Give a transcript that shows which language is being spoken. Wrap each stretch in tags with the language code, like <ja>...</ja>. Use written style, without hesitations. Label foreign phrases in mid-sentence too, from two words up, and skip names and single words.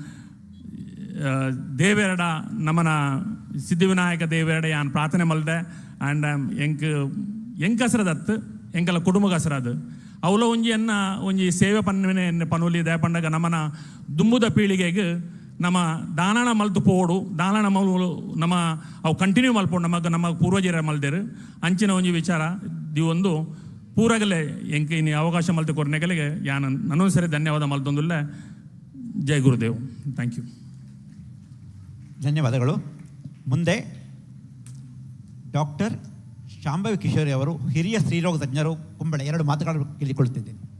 <tcy>ದೇವೇರಡ ನಮ್ಮನ ಸಿದ್ಧಿವಿನಾಯಕ ದೇವೇರಡ ಯಾನು ಪ್ರಾರ್ಥನೆ ಮಲ್ದೆ ಆ್ಯಂಡ್ ಎಂಕ್ ಹಸ್ರದತ್ತು ಎಂಕಲ ಕುಟುಂಬಕ್ಕೆ ಹಸ್ರದು ಅವಲ ಒಂಜಿ ಸೇವೆ ಪನ್ನುಲಿ ದೇಪಂಡಗ ನಮ್ಮನ ದುಂಬುದ ಪೀಳಿಗೆಗೆ ನಮ್ಮ ದಾನಣ ಮಲ್ತು ಪೋಡು ದಾನಣ ನಮ್ಮ ಅವು ಕಂಟಿನ್ಯೂ ಮಲ್ಪೋಡು ನಮ್ಮ ಪೂರ್ವಜರ ಮಲ್ದೇರು ಅಂಚಿನ ಒಂಜಿ ವಿಚಾರ ಒಂದು ಪೂರಗಲೇ ಎಂಕ ಇನ್ನು ಅವಕಾಶ ಮಲ್ತು ಕೊರ್ನೆಗಳಿಗೆ ಯಾನು ನನ್ನೊಂದು ಸರಿ ಧನ್ಯವಾದ ಮಲ್ತೊಂದುಲ್ಲ.</tcy> <hi>जय गुरुदेव.</hi> <en>thank you.</en> <kn>ಧನ್ಯವಾದಗಳು. ಮುಂದೆ ಡಾಕ್ಟರ್ ಶಾಂಭವಿ ಕಿಶೋರಿ ಅವರು ಹಿರಿಯ ಸ್ತ್ರೀರೋಗ ತಜ್ಞರು ಕುಂಬಳೆ 2 ಮಾತುಗಳನ್ನು ಕೇಳಿಕೊಳ್ಳುತ್ತಿದ್ದೇನೆ.</kn>